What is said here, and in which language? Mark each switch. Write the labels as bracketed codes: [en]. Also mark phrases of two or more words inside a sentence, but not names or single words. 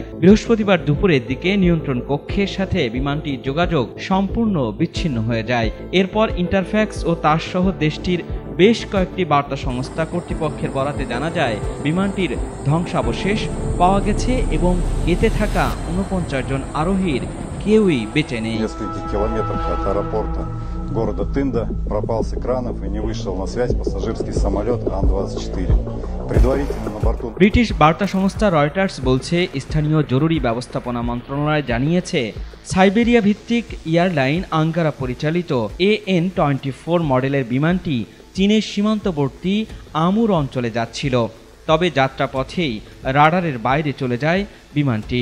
[bn] বৃহস্পতিবার দুপুরের দিকে নিয়ন্ত্রণ কক্ষের সাথে বিমানটির যোগাযোগ সম্পূর্ণ বিচ্ছিন্ন হয়ে যায়। এরপর ইন্টারফ্যাক্স ও তার সহ দেশটির বেশ কয়েকটি বার্তা সংস্থা কর্তৃপক্ষের বরাতে জানা যায় বিমানটির ধ্বংসাবশেষ পাওয়া গেছে এবং এতে থাকা ৪৯ জন আরোহীর কেউই বেঁচে নেই। [ru] города Тында пропал с экранов и не вышел на связь пассажирский самолет Ан-24. Предварительно на борту [bn] ব্রিটিশ বার্তা সংস্থা রয়টার্স বলছে স্থানীয় জরুরি ব্যবস্থাপনা মন্ত্রণালয় জানিয়েছে সাইবেরিয়া ভিত্তিক এয়ারলাইন আঙ্গারা পরিচালিত AN-24 মডেলের বিমানটি চীনের সীমান্তবর্তী আমুর অঞ্চলে যাচ্ছিল। তবে যাত্রাপথেই রাডারের বাইরে চলে যায় বিমানটি।